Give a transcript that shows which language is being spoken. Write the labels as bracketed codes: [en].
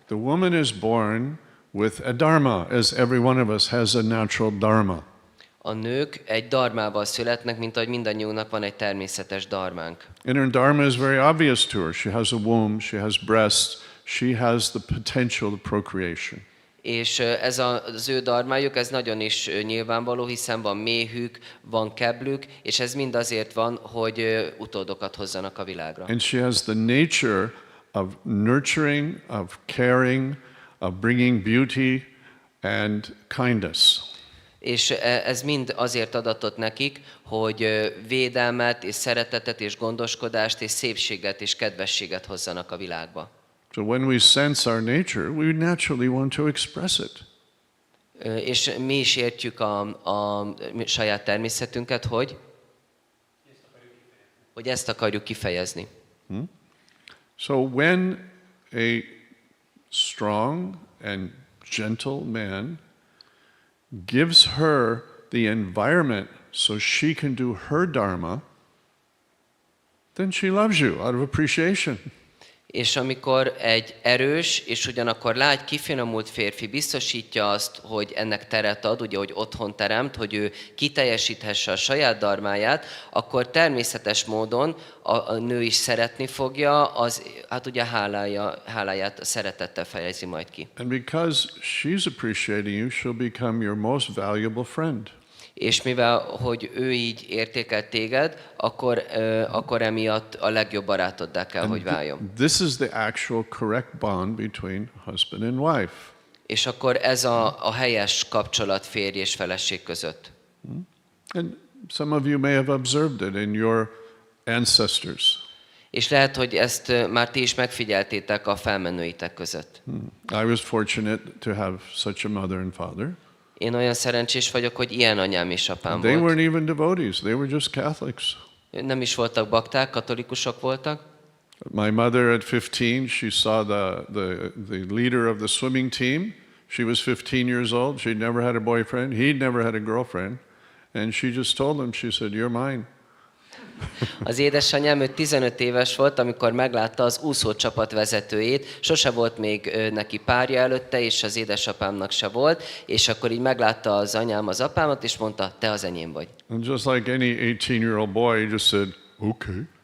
[en] The woman is born with a dharma, as every one of us has a natural dharma. [hu] A nők egy dharmával születnek, mint ahogy mindannyiunknak van egy természetes dharmánk. [en] And her dharma is very obvious to her. She has a womb, she has breasts, she has the potential of procreation. [hu] És ez az ő dharmájuk, ez nagyon is nyilvánvaló, hiszen van méhük, van keblük, és ez mind azért van, hogy utódokat hozzanak a világra. [en] And she has the nature of nurturing, of caring, of bringing beauty and kindness. [hu] És ez mind azért adatott nekik, hogy védelmet, és szeretetet, és gondoskodást, és szépséget, és kedvességet hozzanak a világba. [en] So when we sense our nature, we naturally want to express it. [hu] És mi is értjük a saját természetünket, hogy ezt akarjuk kifejezni. [en] So when a strong and gentle man gives her the environment so she can do her dharma, then she loves you out of appreciation. [hu] És amikor egy erős és ugyanakkor lágy, kifinomult férfi biztosítja azt, hogy ennek teret ad, ugye, hogy otthon teremt, hogy ő kiteljesíthesse a saját dharmáját, akkor természetes módon a nő is szeretni fogja, hát ugye háláját a szeretettel fejezi majd ki. [en] And because she's appreciating you, she'll become your most valuable friend. [hu] És mivel, hogy ő így értékel téged, akkor emiatt a legjobb barátoddá kell, hogy váljon. [en] This is the actual correct bond between husband and wife. [hu] És akkor ez a helyes kapcsolat férj és feleség között. [en] And some of you may have observed it in your ancestors. [hu] És lehet, hogy ezt már ti is megfigyeltétek a felmenőitek között. [en] I was fortunate to have such a mother and father. [hu] Én olyan szerencsés vagyok, hogy ilyen anyám és apám [en] They [hu] volt. [en] weren't even devotees, they were just Catholics. [hu] Nem is voltak bakták, katolikusok voltak. [en] My mother at 15, she saw the leader of the swimming team. She was 15 years old, she'd never had a boyfriend, he'd never had a girlfriend. And she just told him, she said, "You're mine." [hu] Az édesanyám, ő 15 éves volt, amikor meglátta az úszócsapat vezetőjét, sose volt még neki párja előtte, és az édesapámnak se volt, és akkor így meglátta az anyám az apámat, és mondta, te az enyém vagy. [en] And just like any 18-year-old boy, he just said, "Okay."